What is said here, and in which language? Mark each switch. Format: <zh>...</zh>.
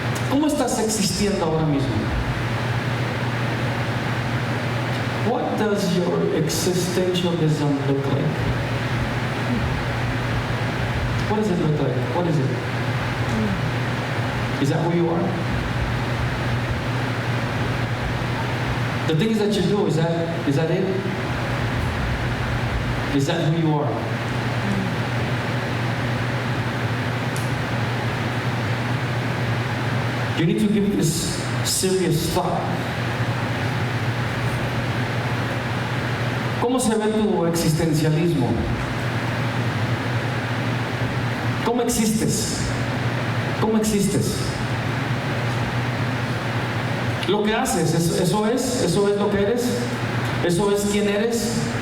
<es>¿Cómo estás existiendo ahora mismo?</es> <en>What does your existentialism look like? What does it look like? What is it? Is that who you are? The things that you do, is that it? Is that who you are? You need to give this serious thought.</en> <es>¿Cómo se ve tu existencialismo? ¿Cómo existes? ¿Cómo existes? Lo que haces, eso es lo que eres, eso es quién eres.</es>